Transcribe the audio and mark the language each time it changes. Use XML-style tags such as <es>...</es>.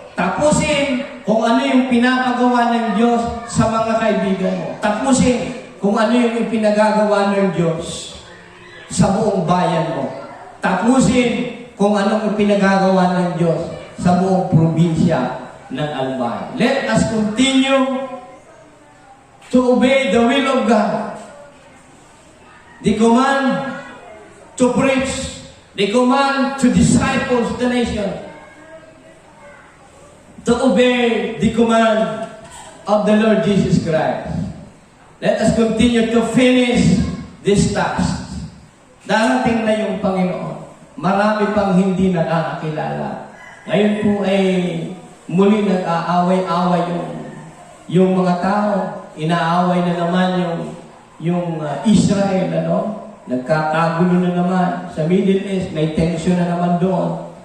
<tl>Tapusin kung ano yung pinapagawa ng Diyos sa mga kaibigan mo. Tapusin kung ano yung ipinagagawa ng Diyos sa buong bayan mo. Tapusin kung anong ipinagagawa ng Diyos sa buong probinsya ng Albay.</tl> <en>Let us continue to obey the will of God. The command to preach. The command to disciples the nation. To obey the command of the Lord Jesus Christ. Let us continue to finish this task.</en> <tl>Darating na yung Panginoon. Marami pang hindi nakakakilala. Ngayon po ay muli nag-aaway-away yung mga tao. Inaaway na naman yung Israel, ano? Nagkakagulo na naman. Sa Middle East, may tension na naman doon.</tl>